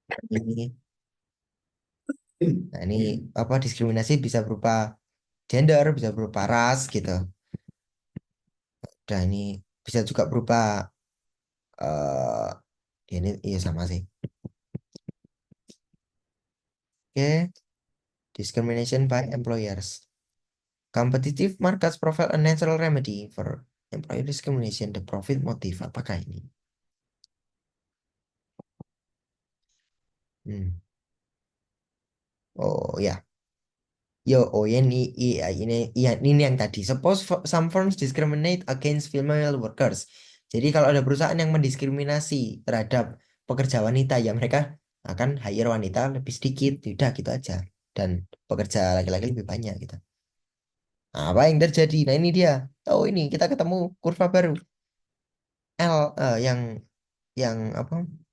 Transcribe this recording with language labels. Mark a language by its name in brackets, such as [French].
[Indonesian] Ini, nah ini apa diskriminasi bisa berupa gender, bisa berupa ras gitu. Dan ini bisa juga berupa eh ini iya sama sih. [English] Oke, discrimination by employers. Competitive markets provide a natural remedy for employer discrimination. The profit motive. [Indonesian] Apakah ini? Hmm. Oh ya, yo, oh ya ini, ini yang tadi. [English] Suppose some firms discriminate against female workers. [Indonesian] Jadi kalau ada perusahaan yang mendiskriminasi terhadap pekerja wanita, ya mereka akan hire wanita lebih sedikit. Udah gitu aja. Dan pekerja laki-laki lebih banyak gitu. Nah, apa yang terjadi? Nah ini dia. Oh ini kita ketemu kurva baru. L yang apa?